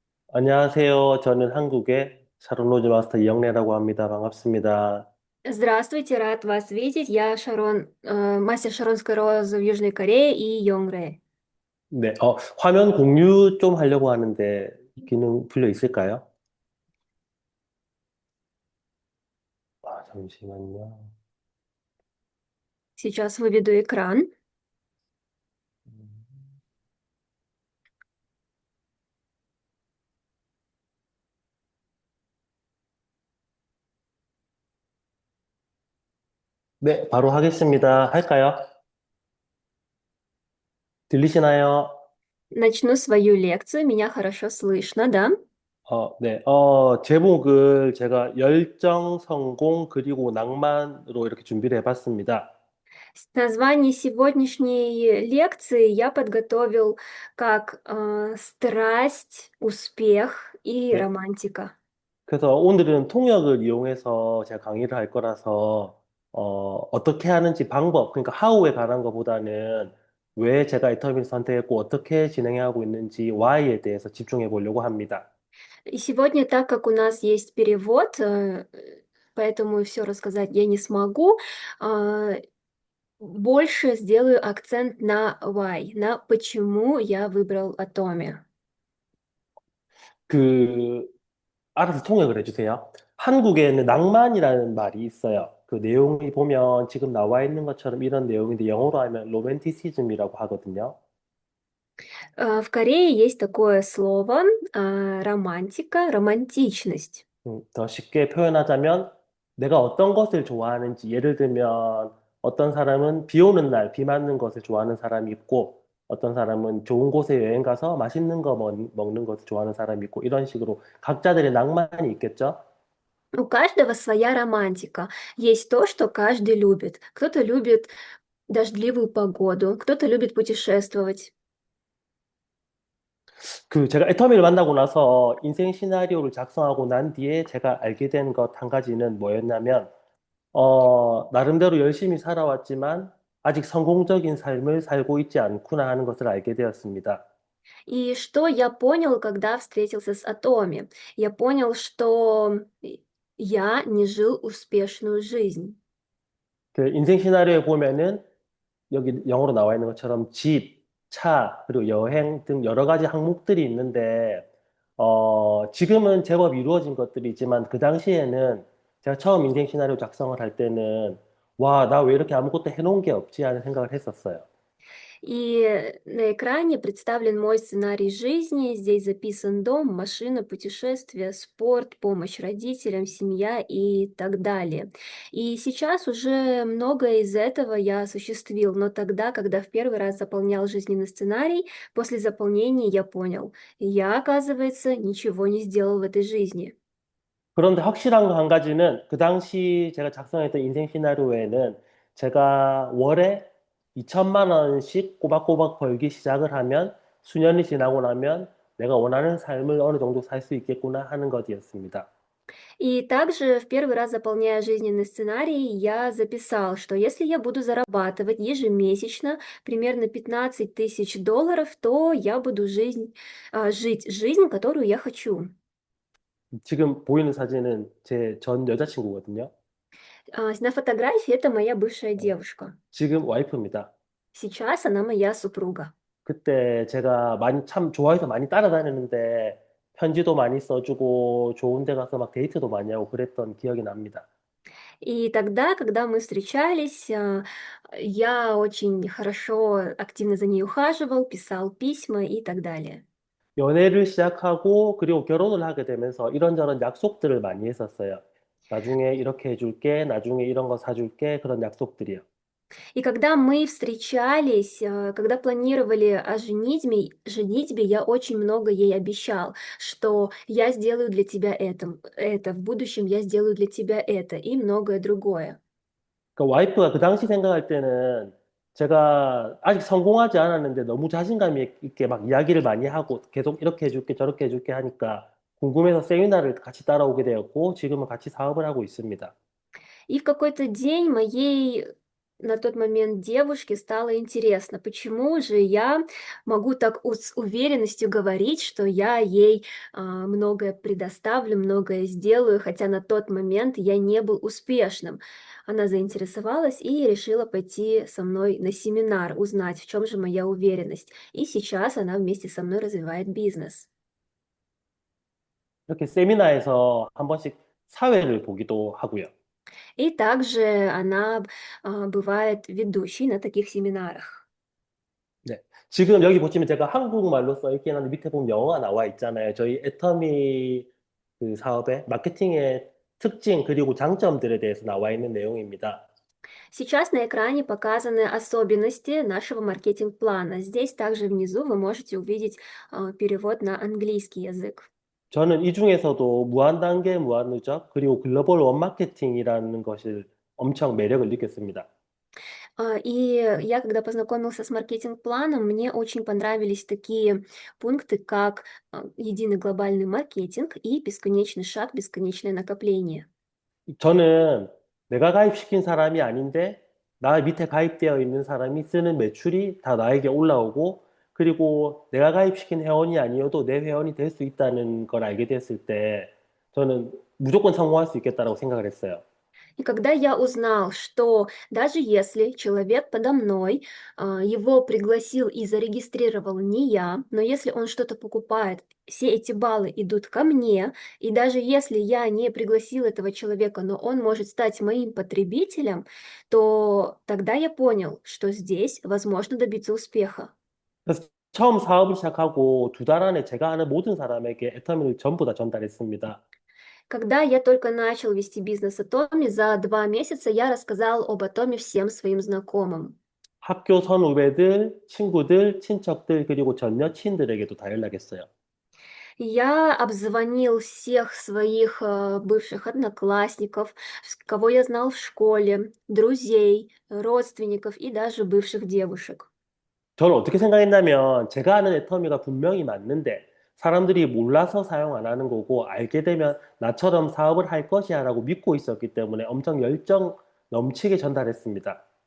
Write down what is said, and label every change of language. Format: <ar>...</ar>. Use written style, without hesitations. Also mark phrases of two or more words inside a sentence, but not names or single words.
<ko>안녕하세요. 저는 한국의 샤론 로즈 마스터 이영래라고 합니다. 반갑습니다.</ko> <ru>Здравствуйте, рад вас видеть. Я мастер Шаронской розы в Южной Корее и Йонгре.</ru> <ko>네, 화면 공유 좀 하려고 하는데 기능 풀려 있을까요? 잠시만요.</ko> <ru>Сейчас выведу экран.</ru> <ko>네, 바로 하겠습니다. 할까요? 들리시나요?</ko> <ru>Начну свою лекцию. Меня хорошо слышно, да?</ru> <ko>네, 제목을 제가 열정, 성공, 그리고 낭만으로 이렇게 준비를 해봤습니다.</ko> <ru>Название сегодняшней лекции я подготовил как страсть, успех и</ru> <ko>네,</ko> <ru>романтика.</ru> <ko>그래서 오늘은 통역을 이용해서 제가 강의를 할 거라서, 어떻게 하는지 방법, 그러니까 how에 관한 것보다는 왜 제가 이 터미를 선택했고 어떻게 진행하고 있는지 why에 대해서 집중해 보려고 합니다.</ko> <ru>И сегодня, так как у нас есть перевод, поэтому все рассказать я не смогу, а, больше сделаю акцент на why, на почему я выбрал Atomy.</ru> <ko>그, 알아서 통역을 해주세요. 한국에는 낭만이라는 말이 있어요. 그 내용이 보면 지금 나와 있는 것처럼 이런 내용인데 영어로 하면 로맨티시즘이라고 하거든요.</ko> <ru>В Корее есть такое слово романтика, романтичность.</ru> <ko>더 쉽게 표현하자면 내가 어떤 것을 좋아하는지 예를 들면 어떤 사람은 비 오는 날, 비 맞는 것을 좋아하는 사람이 있고 어떤 사람은 좋은 곳에 여행 가서 맛있는 거 먹는 것을 좋아하는 사람이 있고 이런 식으로 각자들의 낭만이 있겠죠?</ko> <ru>У каждого своя романтика. Есть то, что каждый любит. Кто-то любит дождливую погоду, кто-то любит путешествовать.</ru> <ko>그 제가 애터미를 만나고 나서 인생 시나리오를 작성하고 난 뒤에 제가 알게 된 것 한 가지는 뭐였냐면 나름대로 열심히 살아왔지만 아직 성공적인 삶을 살고 있지 않구나 하는 것을 알게 되었습니다.</ko> <ru>И что я понял, когда встретился с Атоми? Я понял, что я не жил успешную жизнь.</ru> <ko>그 인생 시나리오에 보면은 여기 영어로 나와 있는 것처럼 집, 차, 그리고 여행 등 여러 가지 항목들이 있는데, 지금은 제법 이루어진 것들이지만 그 당시에는 제가 처음 인생 시나리오 작성을 할 때는 와, 나 왜 이렇게 아무것도 해놓은 게 없지 하는 생각을 했었어요.</ko> <ru>И на экране представлен мой сценарий жизни. Здесь записан дом, машина, путешествие, спорт, помощь родителям, семья и так далее. И сейчас уже многое из этого я осуществил, но тогда, когда в первый раз заполнял жизненный сценарий, после заполнения я понял, я, оказывается, ничего не сделал в этой жизни.</ru> <ko>그런데 확실한 거 한 가지는 그 당시 제가 작성했던 인생 시나리오에는 제가 월에 2천만 원씩 꼬박꼬박 벌기 시작을 하면 수년이 지나고 나면 내가 원하는 삶을 어느 정도 살 수 있겠구나 하는 것이었습니다.</ko> <ru>И также в первый раз, заполняя жизненный сценарий, я записал, что если я буду зарабатывать ежемесячно примерно 15 тысяч долларов, то я буду жить жизнь, которую я хочу.</ru> <ko>지금 보이는 사진은 제 전 여자친구거든요.</ko> <ru>На фотографии это моя бывшая 어, девушка.</ru> <ko>지금 와이프입니다.</ko> <ru>Сейчас она моя супруга.</ru> <ko>그때 제가 많이 참 좋아해서 많이 따라다녔는데 편지도 많이 써주고 좋은 데 가서 막 데이트도 많이 하고 그랬던 기억이 납니다.</ko> <ru>И тогда, когда мы встречались, я очень хорошо, активно за ней ухаживал, писал письма и так далее.</ru> <ko>연애를 시작하고 그리고 결혼을 하게 되면서 이런저런 약속들을 많이 했었어요. 나중에 이렇게 해줄게, 나중에 이런 거 사줄게, 그런 약속들이요.</ko> <ru>И когда мы встречались, когда планировали о женитьбе, я очень много ей обещал, что я сделаю для тебя это, в будущем я сделаю для тебя это и многое другое.</ru> <ko>그 와이프가 그 당시 생각할 때는 제가 아직 성공하지 않았는데 너무 자신감 있게 막 이야기를 많이 하고 계속 이렇게 해줄게, 저렇게 해줄게 하니까 궁금해서 세미나를 같이 따라오게 되었고 지금은 같이 사업을 하고 있습니다.</ko> <ru>И в какой-то день моей на тот момент девушке стало интересно, почему же я могу так с уверенностью говорить, что я ей многое предоставлю, многое сделаю, хотя на тот момент я не был успешным. Она заинтересовалась и решила пойти со мной на семинар, узнать, в чем же моя уверенность. И сейчас она вместе со мной развивает бизнес.</ru> <ko>이렇게 세미나에서 한 번씩 사회를 보기도 하고요.</ko> <ru>И также она бывает ведущей на таких семинарах.</ru> <ko>네. 지금 여기 보시면 제가 한국말로 써 있긴 한데 밑에 보면 영어가 나와 있잖아요. 저희 애터미 그 사업의 마케팅의 특징 그리고 장점들에 대해서 나와 있는 내용입니다.</ko> <ru>Сейчас на экране показаны особенности нашего маркетинг-плана. Здесь также внизу вы можете увидеть перевод на английский язык.</ru> <ko>저는 이 중에서도 무한단계 무한누적 그리고 글로벌 원마케팅이라는 것을 엄청 매력을 느꼈습니다.</ko> <ru>И я, когда познакомился с маркетинг-планом, мне очень понравились такие пункты, как единый глобальный маркетинг и бесконечный шаг, бесконечное накопление.</ru> <ko>저는 내가 가입시킨 사람이 아닌데 나 밑에 가입되어 있는 사람이 쓰는 매출이 다 나에게 올라오고 그리고 내가 가입시킨 회원이 아니어도 내 회원이 될 수 있다는 걸 알게 됐을 때 저는 무조건 성공할 수 있겠다라고 생각을 했어요.</ko> <ru>И когда я узнал, что даже если человек подо мной, его пригласил и зарегистрировал не я, но если он что-то покупает, все эти баллы идут ко мне, и даже если я не пригласил этого человека, но он может стать моим потребителем, то тогда я понял, что здесь возможно добиться успеха.</ru> <ko>그래서 처음 사업을 시작하고 두 달 안에 제가 아는 모든 사람에게 애터미를 전부 다 전달했습니다.</ko> <ru>Когда я только начал вести бизнес Атоми, за 2 месяца я рассказал об Атоме всем своим знакомым.</ru> <ko>학교 선후배들, 친구들, 친척들, 그리고 전 여친들에게도 다 연락했어요.</ko> <ru>Я обзвонил всех своих бывших одноклассников, кого я знал в школе, друзей, родственников и даже бывших девушек.</ru> <ko>저는 어떻게 생각했냐면 제가 아는 애터미가 분명히 맞는데 사람들이 몰라서 사용 안 하는 거고 알게 되면 나처럼 사업을 할 것이야 라고 믿고 있었기 때문에 엄청 열정 넘치게 전달했습니다.</ko>